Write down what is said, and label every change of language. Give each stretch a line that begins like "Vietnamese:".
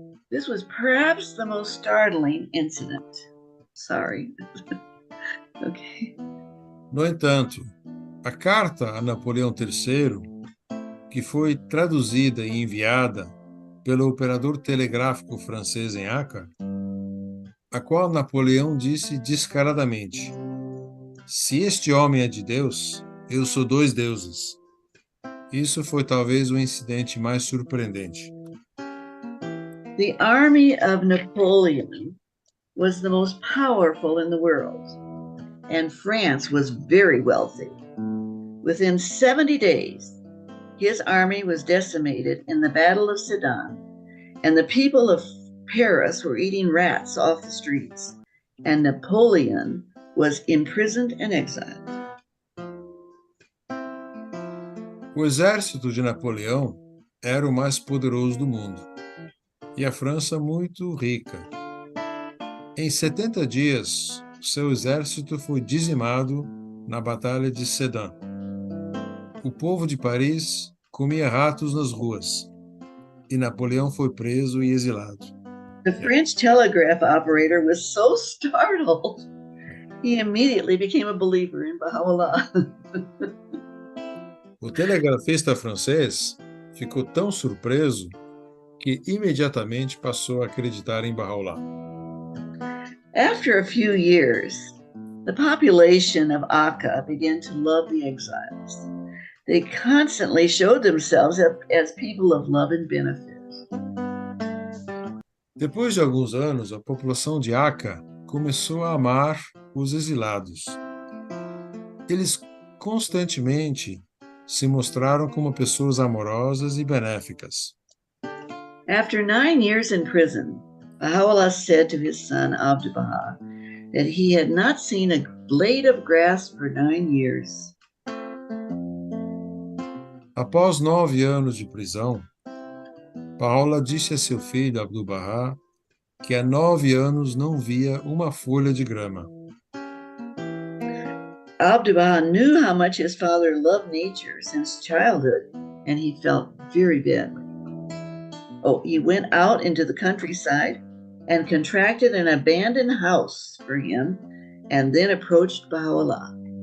English: This was perhaps the most startling incident. Sorry. Okay.
Portuguese: No entanto, a carta a Napoleão III, que foi traduzida e enviada pelo operador telegráfico francês em Acre, a qual Napoleão disse descaradamente, se este homem é de Deus, eu sou dois deuses. Isso foi talvez o incidente mais surpreendente.
English: The army of Napoleon was the most powerful in the world, and France was very wealthy. Within 70 days, his army was decimated in the Battle of Sedan, and the people of Paris were eating rats off the streets, and Napoleon was imprisoned and exiled.
Portuguese: O exército de Napoleão era o mais poderoso do mundo, e a França muito rica. Em 70 dias, seu exército foi dizimado na Batalha de Sedan. O povo de Paris comia ratos nas ruas, e Napoleão foi preso e exilado.
English: The French telegraph operator was so startled, he immediately became a believer in Baha'u'llah.
Portuguese: O telegrafista francês ficou tão surpreso que imediatamente passou a acreditar em Baha'u'llah.
English: After a few years, the population of Akka began to love the exiles. They constantly showed themselves as people of love and benefit.
Portuguese: Depois de alguns anos, a população de Acre começou a amar os exilados. Eles constantemente se mostraram como pessoas amorosas e benéficas.
English: After 9 years in prison, Baha'u'llah said to his son Abdu'l-Baha that he had not seen a blade of grass for 9 years.
Portuguese: Após 9 anos de prisão, Baha'u'llah disse a seu filho Abdu'l-Baha que há 9 anos não via uma folha de grama.
English: Abdu'l-Baha knew how much his father loved nature since childhood, and he felt very badly. He went out into the countryside and contracted an abandoned house for him, and then approached Baha'u'llah.